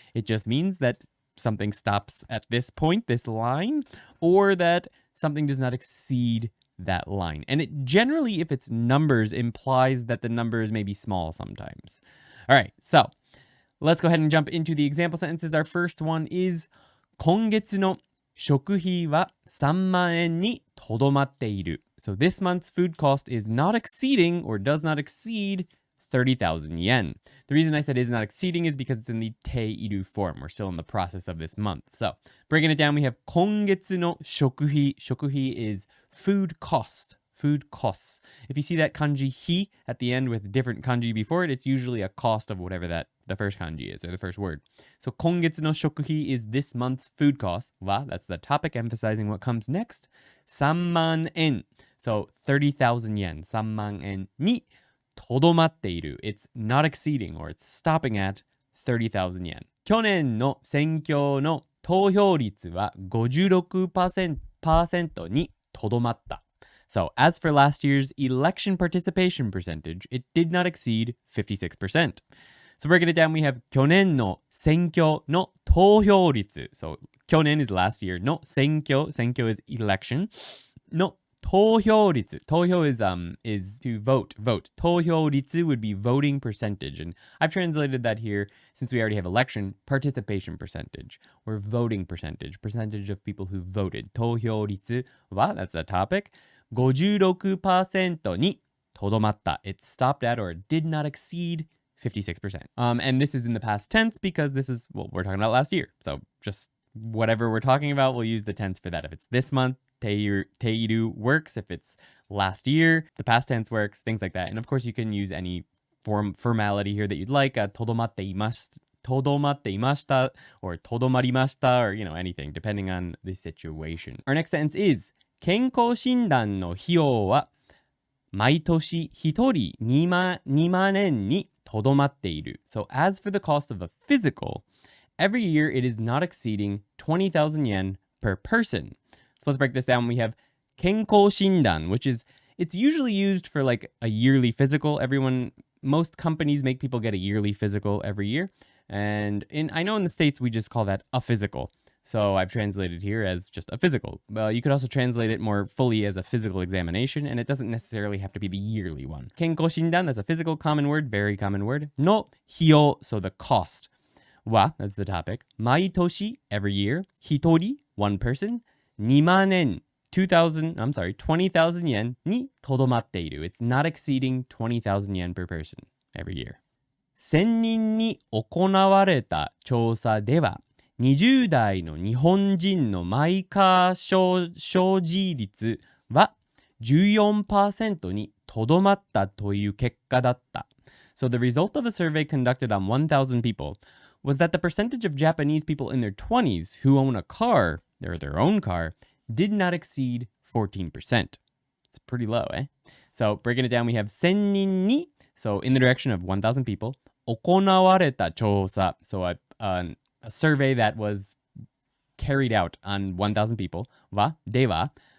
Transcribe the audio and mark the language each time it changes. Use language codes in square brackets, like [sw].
[en] It just means that something stops at this point, this line, or that something does not exceed that line. And it generally, if it's numbers, implies that the numbers may be small sometimes. All right, so let's go ahead and jump into the example sentences. Our first one is [ja] 今月の食費は3万円にとどまっている. [en] So this month's food cost is not exceeding or does not exceed 30,000 yen. The reason I said is not exceeding is because it's in the teiru form. We're still in the process of this month. So breaking it down, we have [ja] 今月の食費. [en] 食費 is food cost. Food costs. If you see that kanji hi at the end with different kanji before it, it's usually a cost of whatever that the first kanji is, or the first word. So [ja] 今月の食費 [en] is this month's food cost. Wa, that's the topic, emphasizing what comes next. 3万円.So 30,000 yen. [ja] 3万円にとどまっている. [en] It's not exceeding, or it's stopping at 30,000 yen. [ja] 去年の選挙の投票率は 56% にとどまった. [en] So, as for last year's election participation percentage, it did not exceed 56%. So, breaking it down, we have [ja] 去年の選挙の投票率. [en] So, 去年 is last year. の選挙 is election. [ja] の投票率. [en] 投票 is to vote. 投票率 would be voting percentage. And I've translated that here, since we already have election, participation percentage, or voting percentage. Percentage of people who voted. [ja] 投票率は, [en] that's the topic. [ja] 56% にとどまった. [en] It stopped at or did not exceed 56%. And this is in the past tense because this is what we're talking about last year. So just whatever we're talking about, we'll use the tense for that. If it's this month, teiru works. If it's last year, the past tense works, things like that. And of course, you can use any formality here that you'd like. [ja] とどまっていました [en] or [ja] とどまりました [en] or, anything, depending on the situation. Our next sentence is [ja] 健康診断の費用は毎年1人2万円にとどまっている. [en] So as for the cost of a physical, every year it is not exceeding 20,000 yen per person. So let's break this down. We have 健康診断, which is, it's usually used for like a yearly physical. Most companies make people get a yearly physical every year. And I know in the States, we just call that a physical. So I've translated here as just a physical. Well, you could also translate it more fully as a physical examination, and it doesn't necessarily have to be the yearly one. 健康診断, that's a physical common word, very common word. の費用, so the cost. は, that's the topic. 毎年, every year. 一人, one person. 2万円, 20,000 yen [ja] にとどまっている. [en] It's not exceeding 20,000 yen per person every year. [ja] 1000人に行われた調査では、20代の日本人のマイカー所持率は 14% にとどまったという結果だった. [en] So the result of a survey conducted on 1,000 people was that the percentage of Japanese people in their 20s who own a car, or their own car, did not exceed 14%. It's pretty low, eh? So breaking it down, we have 1000人に, so in the direction of 1,000 people, [ja] 行われた調査, [en] so a survey that was carried out on 1,000 people, では,